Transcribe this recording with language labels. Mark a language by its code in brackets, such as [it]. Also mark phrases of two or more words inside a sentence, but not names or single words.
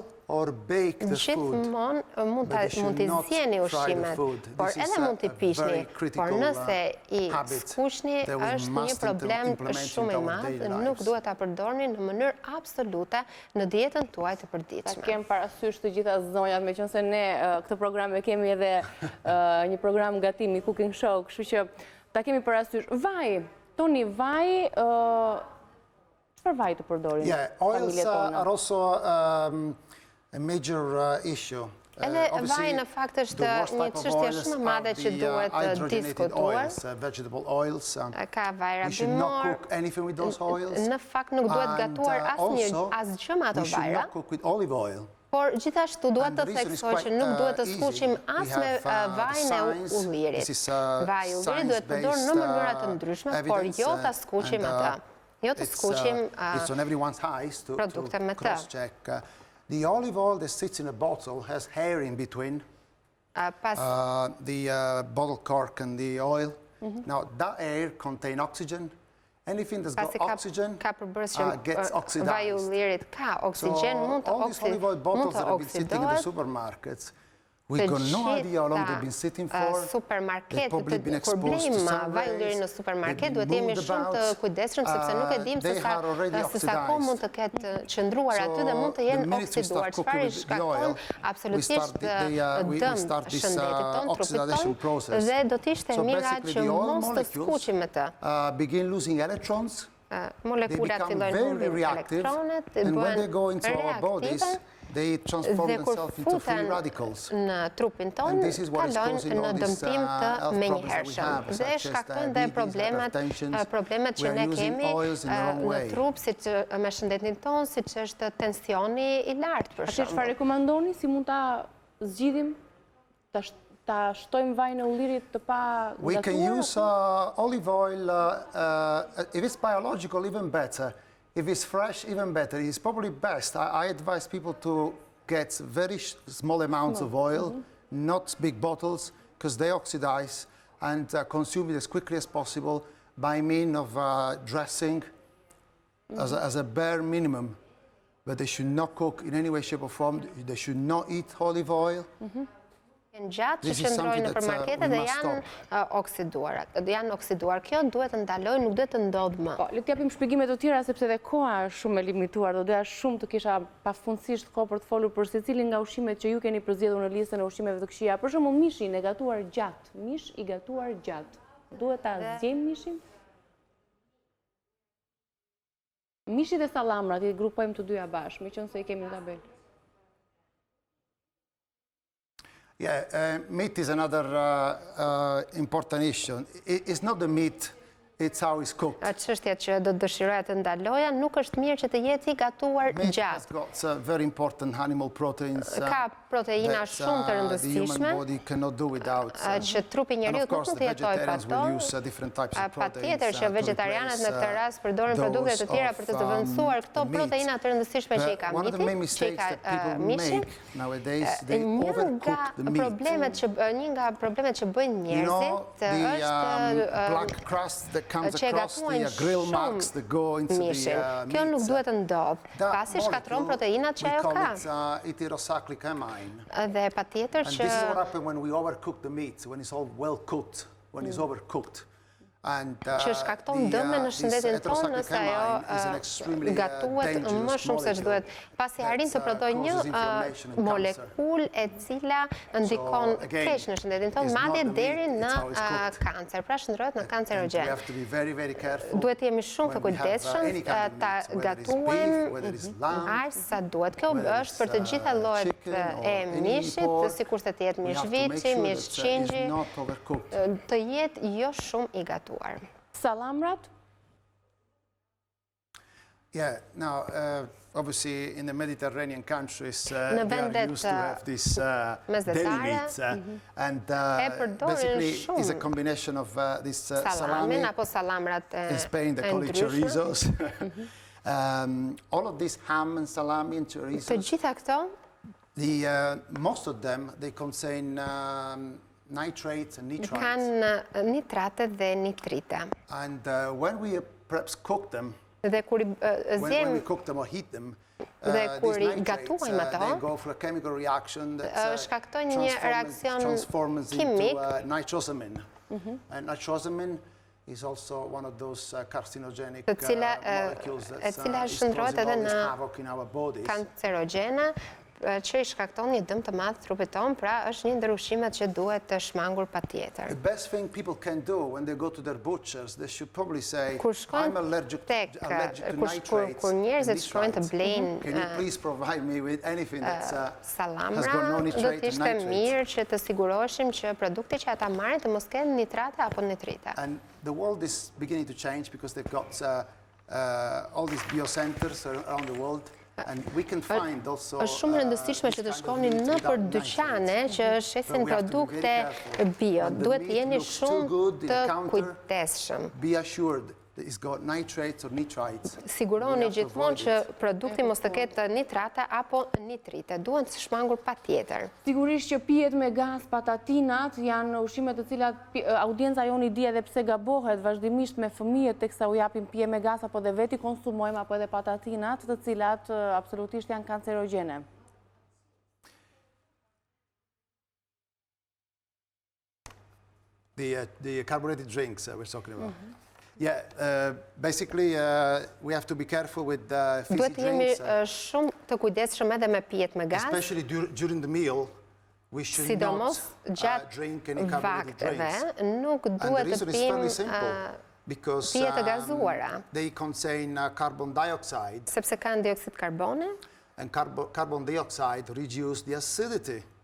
[sq] Gjithmonë mund t'i zjeni ushqimet, por edhe mund t'i pishni, por nëse I skuqni është një problem shumë I madh, nuk duhet ta përdorni në mënyrë absolute në dietën tuaj të përditshme. Ta kem parasysh të gjitha zonjat, meqense ne këtë program e kemi edhe një program gatimi, [en] cooking show, [sq] kështu që ta kemi parasysh vaj, toni vaj, çfarë vaj të përdorin? [en] Yeah, oils are also a major issue. [sq] Edhe vaj në fakt është një çështje shumë e madhe që duhet diskutuar. [en] Vegetable oils. [sq] Ka vajra bimor. [en] We should not cook anything with those oils. [sq] Në fakt nuk duhet gatuar asgjë me ato vajra. [en] We should not cook with olive oil. [sq] Por gjithashtu duhet të theksoj që nuk duhet të skuqim as me vajin e ullirit. Vaji I ullirit duhet përdorur në mënyra të ndryshme, por jo ta skuqim atë. Jo të skuqim produkte me të. [en] The olive oil that sits in a bottle has hair in between the bottle cork and the oil. Now, that air contains oxygen. Anything that's got oxygen gets oxidized. [sq] Vaji I ullirit ka oksigjen, mund të [en] all these olive oil bottles that have been sitting in the supermarkets We got no idea how long they've been sitting for. [sq] Supermarket, problema vajulleri në supermarket, duhet jemi shumë të kujdesshëm sepse nuk e dim se sa kohë mund të ketë qëndruar aty dhe mund të jenë oksiduar. Çfarë i shkakton absolutisht dëm shëndetit tonë, trupit tonë, dhe do të ishte mirë që mos të skuqim me të. [en] Begin losing electrons. [sq] Molekulat fillojnë humbin elektronet, bëhen reaktive. [en] They transform themselves into free radicals. [sq] Në trupin tonë kalojnë në dëmtim të menjëhershëm dhe shkaktojnë dhe problemet që ne kemi në trup, siç me shëndetin tonë, siç është tensioni i lartë për shembull. Çfarë rekomandoni, si mund ta zgjidhim, ta shtojmë vajin e ullirit të pa gatuar? [en] We can use olive oil, if it's biological, even better. If it's fresh, even better. It's probably best. I advise people to get very small amounts of oil, not big bottles, because they oxidize, and consume it as quickly as possible by means of dressing as a bare minimum. But they should not cook in any way, shape, or form. They should not eat olive oil. [sq] Gjatë që qëndrojnë në përmarketet dhe janë oksiduar. Kjo duhet të ndalojë, nuk duhet të ndodhë më. Le të japim shpjegime të tjera sepse dhe koha është shumë e limituar, do doja shumë të kisha pafundësisht kohë për të folur për secilin nga ushqimet që ju keni përzgjedhur në listën e ushqimeve të këqija. Për shembull, mishi i gatuar gjatë. Mish i gatuar gjatë. Duhet ta zgjejmë mishin? Mishi dhe sallamrat i grupojmë të dyja bashkë, meqense i kemi në tabelë. [en] Yeah, meat is another important issue. It's not the meat, it's how it's cooked. [sq] Çështja që do të dëshiroja të ndaloja nuk është mirë që të jetë i gatuar gjatë. [en] Meat has got very important animal proteins. [sq] Ka proteina shumë të rëndësishme. [en] The human body cannot do without. [sq] Që trupi njeriut nuk mund të jetojë pa to. Patjetër që vegetarianët në këtë rast përdorin produkte të tjera për të zëvendësuar këto proteina të rëndësishme që i ka mishi. Një nga problemet që bëjnë njerëzit është që e gatuajnë shumë mishin. Kjo nuk duhet të ndodhë, pasi shkatron proteinat që ajo ka. Dhe patjetër që... [en] And this is what happens when we overcook the meat, when it's all well cooked, when it's overcooked. [sq] Që shkakton dëme në shëndetin tonë nëse ajo gatuhet më shumë se ç'duhet, pasi arrin të prodhojë një molekulë e cila ndikon keq në shëndetin tonë, madje deri në kancer, pra shndrohet në kancerogjen. Duhet të jemi shumë të kujdesshëm, ta gatuajmë aq sa duhet. Kjo është për të gjitha llojet e mishit, sikurse të jetë mish viçi, mish qingji, të jetë jo shumë i gatuar. Sallamrat? [en] Yeah, now, obviously in the Mediterranean countries, they are used to have this deli meat. And basically it's a combination of this salami, in Spain they call it chorizos. All of this ham and salami and chorizo, most of them, they contain nitrates and nitrites. [sq] Kanë nitrate dhe nitrite. [en] And when we perhaps cook them, when we cook them or heat them, these nitrates, they go for a chemical reaction that transforms into nitrosamine. And nitrosamine is also one of those carcinogenic molecules that is causing all this havoc in our bodies. [sq] Kancerogena, që i shkakton një dëm të madh trupit tonë, pra është një ndër ushqimet që duhet të shmangur patjetër. [en] The best thing people can do when they go to their butchers, they should probably say, I'm allergic to nitrates. [sq] Kur njerëzit shkojnë të blejnë [en] can you please provide me with anything that [sq] salamra, [en] has got no nitrate [sq] do të ishte mirë që të siguroheshim që produkti që ata marrin të mos kenë nitrate apo nitrite. [en] And the world is beginning to change because they've got all these biocenters around the world. [sq] Është shumë rëndësishme që të shkoni në për dyqane që shesin produkte bio. Duhet jeni shumë të kujdesshëm. Siguroni gjithmonë që produkti mos të ketë nitrate apo nitrite. Duhen të shmangur patjetër. Sigurisht që pijet me gaz, patatinat janë ushqime të cilat audienca joni di edhe pse gabohet vazhdimisht me fëmijët teksa u japim pije me gaz apo dhe veti konsumojmë apo edhe patatinat të cilat absolutisht janë kancerogjene. [en] the carbonated drinks we're talking about. Yeah, basically we have to be careful with fizzy [sq] Duhet jemi [en] drinks. [sq] shumë të kujdesshëm edhe me pijet me gaz. [en] Especially during the meal, we should [sq] Sidomos [en] not drink any carbonated drinks. [sq] Nuk [en] And the [sq] duhet të [en] reason is fairly [sq] pim [en] simple. Because [sq] pije të gazuara. [en] they contain carbon dioxide. [sq] Sepse kanë dioksid karbone. [en] And carbon dioxide reduces the acidity.